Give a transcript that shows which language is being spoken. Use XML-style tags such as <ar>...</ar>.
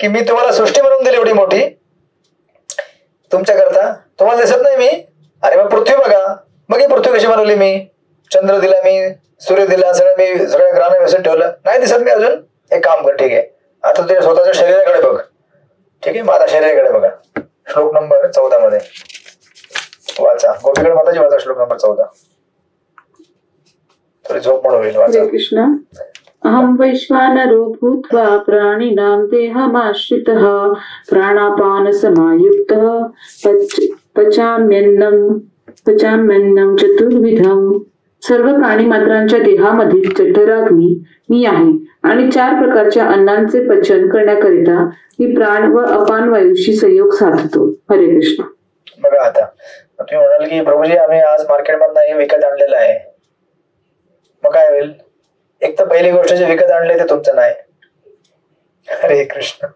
<mr>की मी तुम्हाला सृष्टी बनवून दिली एवढी मोठी तुमच्याकरता, तुम्हाला दिसत नाही मी, अरे मग पृथ्वी बघा, मग ही पृथ्वी कशी बनवली मी, चंद्र दिला मी, सूर्य दिला, मी सगळ्या ग्रहांना व्यवस्थित ठेवलं, नाही दिसत मी अजून, एक काम कर, ठीक आहे आता तुझ्या स्वतःच्या शरीराकडे बघ, ठीक आहे, माझ्या शरीराकडे बघा. श्लोक नंबर 14 मध्ये वाचा, गोपीगड माताजी वाचा श्लोक नंबर 14. थोडी झोप म्हणून होईल, वाचा. कृष्ण.</mr> <sa>अहम वैश्वानरो भूत्वा प्राणिनां देहमाश्रितः प्राणापान समायुक्तः पचाम्यन्नं चतुर्विधम्.</sa> <mr>सर्व प्राणी मात्रांच्या देहामधील जठराग्नी मी आहे आणि 4 प्रकारच्या अन्नांचे पचन करण्याकरिता मी प्राण व अपान वायूशी संयोग साधतो. हरे कृष्ण. बघा आता तुम्ही म्हणाल की प्रभूजी आम्ही आज मार्केटमधून हे विकत आणलेलं आहे, मग काय होईल, एक तर पहिली गोष्ट जे विकत आणले ते तुमचं नाही. हरे कृष्ण.</mr>